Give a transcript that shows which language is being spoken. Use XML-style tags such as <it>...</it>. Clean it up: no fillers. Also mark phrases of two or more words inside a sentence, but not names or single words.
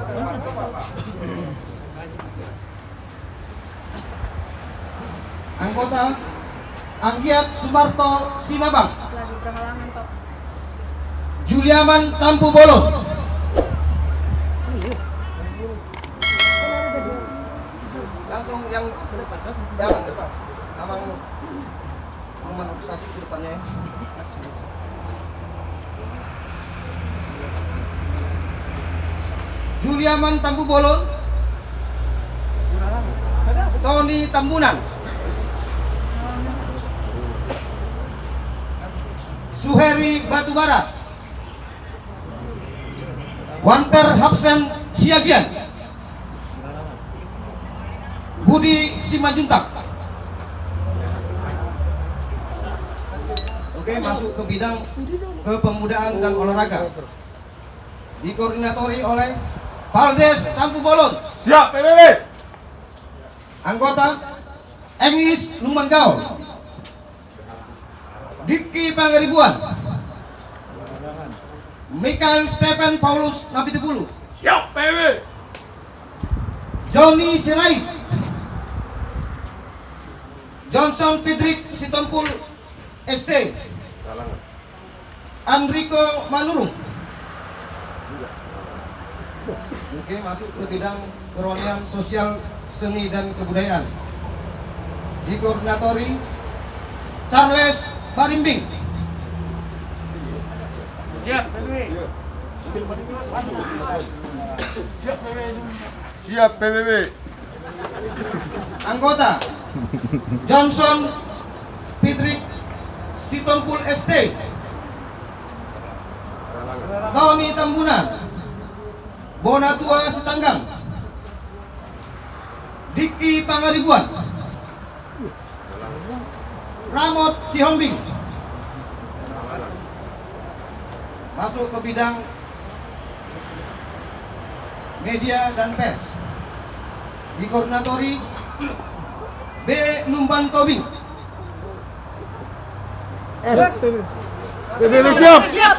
<id>Anggota Anggiat Sumarto Sinabang. Lagi berhalangan toh. Juliaman Tampu Bolon. Langsung yang abang rumah organisasi ke depannya ya. Juliaman Tampu Bolon. Tony Tambunan. Suheri Batubara. Wanter Hapsen Siagian. Budi Simajuntak. Oke, masuk ke bidang kepemudaan dan olahraga. Dikoordinatori oleh Valdes Tampu Bolon. Siap, PBB. Anggota Engis Lumanggau, Diki Pangaribuan, Mikael Stephen Paulus Napitepulu, Siap PBB. Johnny Sirait, Johnson Pidrik Sitompul ST, Enrico Manurung. Oke, masuk ke bidang kerohanian, sosial, seni dan kebudayaan. Dikoordinatori Charles Barimbing. Siap PBB. Siap PBB. Anggota Johnson Pidrik Sitompul ST, Tommy Tambunan, Bonatua Setanggang, Diki Pangaribuan, Ramot Sihombing. Masuk ke bidang media dan pers. Dikoordinatori B. Numban Tobing. PBB siap.</id>